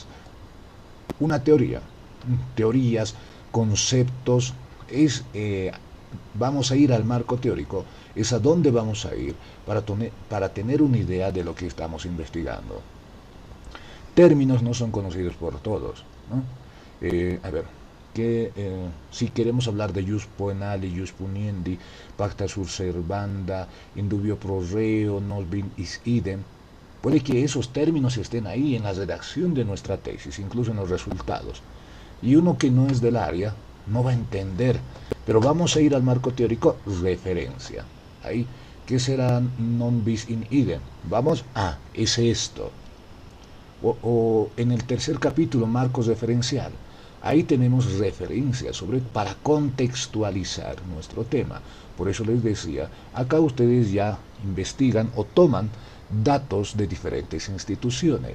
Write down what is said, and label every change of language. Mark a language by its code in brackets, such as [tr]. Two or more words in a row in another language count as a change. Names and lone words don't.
[es] Una teoría, teorías, conceptos, vamos a ir al marco teórico, es a dónde vamos a ir para tener una idea de lo que estamos investigando. Términos no son conocidos por todos, ¿no? A ver, si queremos hablar de [la] jus poenali, jus puniendi, pacta sur servanda, indubio pro reo, nos bin is idem, [es] puede que esos términos estén ahí en la redacción de nuestra tesis, incluso en los resultados. Y uno que no es del área no va a entender, pero vamos a ir al marco teórico, referencia. Ahí, ¿qué será [la] non bis in idem? [es] Vamos a, es esto. O en el tercer capítulo, marcos referencial. Ahí tenemos referencias para contextualizar nuestro tema. Por eso les decía, acá ustedes ya investigan o toman datos de diferentes instituciones.